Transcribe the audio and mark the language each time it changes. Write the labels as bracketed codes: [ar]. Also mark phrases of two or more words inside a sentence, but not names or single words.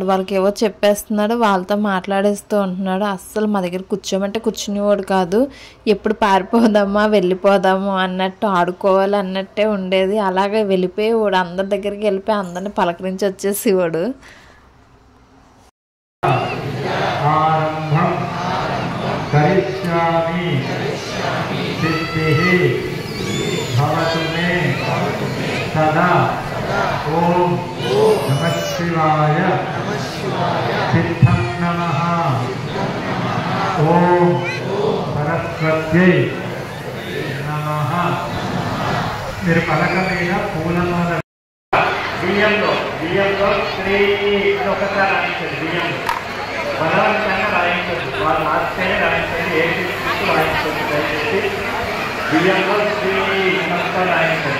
[te] వాళ్ళకి ఏవో చెప్పేస్తున్నాడు, వాళ్ళతో మాట్లాడేస్తూ ఉంటున్నాడు. అస్సలు మా దగ్గర కూర్చోమంటే కూర్చునేవాడు కాదు. ఎప్పుడు పారిపోదామా వెళ్ళిపోదాము అన్నట్టు, ఆడుకోవాలి అన్నట్టే ఉండేది. అలాగే వెళ్ళిపోయేవాడు, అందరి దగ్గరికి వెళ్ళిపోయి అందరిని పలకరించి వచ్చేసేవాడు. [sa] करिष्यामि सिद्धि भवतु मे सदा ओम नमः शिवाय सिद्धं नमः ओम सरस्वत्यै नमः। [te] మీరు పలక మీద పూలమాల బియ్యంలో శ్రీ ఒకసారి రాయించండి. బియ్యంలో బలవంతంగా రాయించండి, వాళ్ళు మార్చేనే రాయించండి, ఏ తీసుకుంటూ రాయించండి. దయచేసి బియ్యంలో శ్రీ ఒకసారి రాయించండి.